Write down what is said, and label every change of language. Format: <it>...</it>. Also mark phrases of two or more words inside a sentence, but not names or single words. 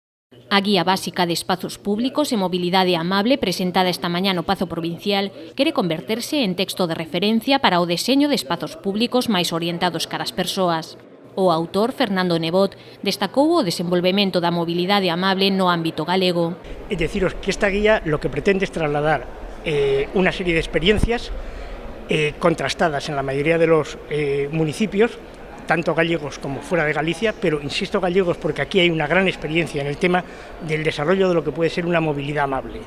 <gl>A Guía Básica de Espazos Públicos e Mobilidade Amable presentada esta mañá no Pazo Provincial quere converterse en texto de referencia para o deseño de espazos públicos máis orientados cara ás persoas. O autor, Fernando Nebot, destacou o desenvolvemento da mobilidade amable no ámbito galego.</gl> <es>Es deciros que esta guía lo que pretende es trasladar una serie de experiencias contrastadas en la mayoría de los municipios, tanto gallegos como fuera de Galicia, pero insisto gallegos porque aquí hay una gran experiencia en el tema del desarrollo de lo que puede ser una movilidad amable.</es>